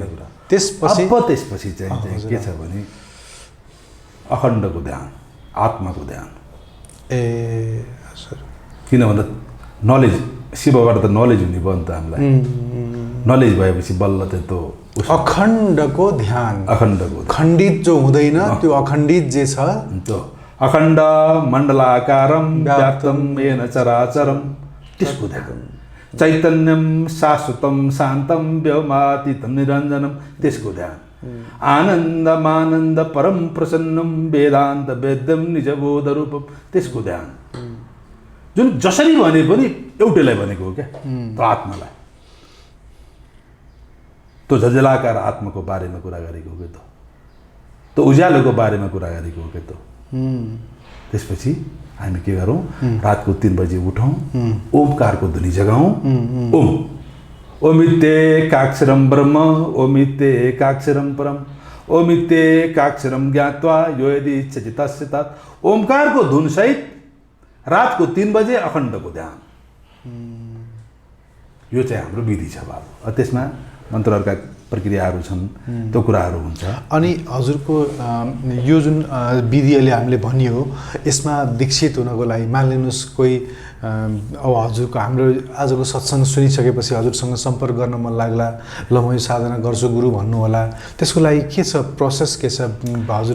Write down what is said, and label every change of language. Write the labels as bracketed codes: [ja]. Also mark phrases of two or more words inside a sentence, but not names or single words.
[ne] त्यसपछि चाहिँ के छ भने अखण्डको ध्यान, आत्माको ध्यान। ए हजुर। किन भन्दा नलेज, शिवबाट त नलेज हुने भयो नि त हामीलाई। नलेज भएपछि बल्ल चाहिँ त्यो अखण्डको ध्यान, अखण्डको खण्डित जो हुँदैन त्यो अखण्डित जे छ [sa] त्यो अखण्ड मण्डलाकारम व्याप्तम येन चराचरम, [ne] त्यसको ध्यान। [sa] चैतन्यम शाश्वतम शान्तम व्योमातीतम निरञ्जनम, [ne] त्यसको ध्यान। [sa] आनन्दमानन्द परम प्रसन्नम वेदान्त वेद्यम निजबोध रूपम, [ne] त्यसको ध्यान। जुन जसरी भने पनि एउटैलाई भनेको हो क्या, त्यो आत्मालाई, त्यो झलझलाकार आत्माको बारेमा कुरा गरेको हो कि त्यो उज्यालोको बारेमा कुरा गरेको हो कि त्यसपछि हामी के गरौँ, रातको 3 बजे उठौँ, ओमकारको ध्वनि जगाऊँ। [sa] ओम ओमित्येकाक्षरम ब्रह्म ओमित्येकाक्षरम परम ओमित्येकाक्षरम ज्ञात्वा यो यदि इच्छति तस्य तत्। [ne] ओमकारको धुनसहित रातको 3 बजे अखण्डको ध्यान, यो चाहिँ हाम्रो विधि छ बाबु। त्यसमा मन्त्रहरूका प्रक्रियाहरू छन्, त्यो कुराहरू हुन्छ। अनि हजुरको यो जुन विधि अहिले हामीले भनियो, यसमा दीक्षित हुनको लागि मानिलिनुहोस् कोही अब हजुरको हाम्रो आजको सत्सङ्ग सुनिसकेपछि हजुरसँग सम्पर्क गर्न मन लाग्ला, ल म यो साधना गर्छु गुरु भन्नु होला, त्यसको लागि के छ प्रोसेस, के छ हजुर?